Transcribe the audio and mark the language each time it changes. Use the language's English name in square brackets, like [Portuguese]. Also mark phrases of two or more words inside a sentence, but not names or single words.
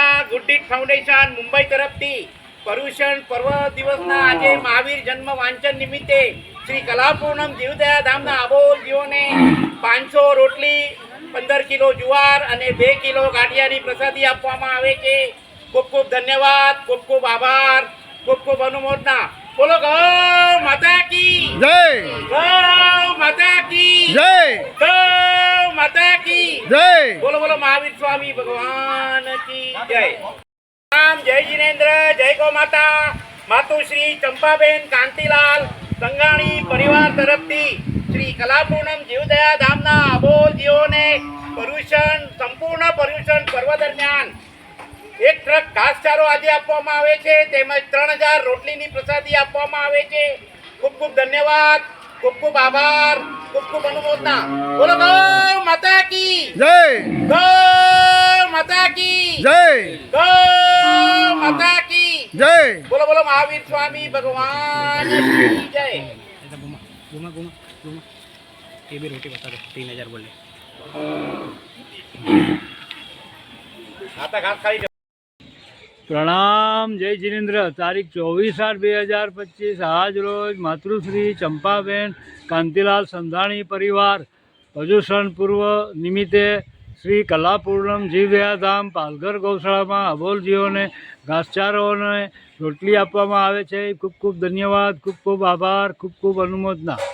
[Gujarati] ગુડ્ડીટ ફાઉન્ડેશન મુંબઈ તરફથી પર્યુષણ પર્વ દિવસના આજે મહાવીર જન્મ વાંચન નિમિત્તે શ્રી કલાપૂર્ણમ જીવદયા ધામના અબોલજીઓને 500 રોટલી, 15 કિલો જુવાર અને 2 કિલો ગાંઠિયાની પ્રસાદી આપવામાં આવે છે। ખૂબ ખૂબ ધન્યવાદ, ખૂબ ખૂબ આભાર, ખૂબ ખૂબ અનુમોદના। [Hindi] बोलो गौ माता की जय, गौ माता की जय, गौ माता की जय। बोलो बोलो महावीर स्वामी भगवान की जय। राम। जय जिनेन्द्र, जय गौ माता। [Gujarati] માતુશ્રી ચંપાબેન કાંતિલાલ સંગાણી પરિવાર તરફથી શ્રી કલાપૂર્ણમ જીવદયા ધામના અબોલજીઓને સંપૂર્ણ પર્યુષણ પર્વ દરમિયાન 1 ટ્રક ઘાસચારો આજે આપવામાં આવે છે, તેમજ 3000 રોટલીની પ્રસાદી આપવામાં આવે છે। ખૂબ ખૂબ ધન્યવાદ, ખૂબ ખૂબ આભાર, ખૂબ ખૂબ અનુમોદના। [Hindi] बोलो गौ माता की जय, गौ माता की जय, गौ माता की जय। बोलो बोलो महावीर स्वामी भगवान की जय। ये भी रोटी बता दो। 3000 बोले। खाता घास खाई प्रणाम। जय जिनेन्द्र। [Gujarati] તારીખ 24/8/2025 આજ રોજ માતૃશ્રી ચંપાબેન કાંતિલાલ સંધાણી પરિવાર પર્યુષણ પૂર્વ નિમિત્તે શ્રી કલાપૂર્ણમ જીવદયા ધામ પાલઘર ગૌશાળા માં અબોલજીઓ ને ઘાસચારો ને રોટલી આપવામાં આવે છે। ખૂબ ખૂબ ધન્યવાદ, ખૂબ ખૂબ આભાર, ખૂબ ખૂબ અનુમોદના।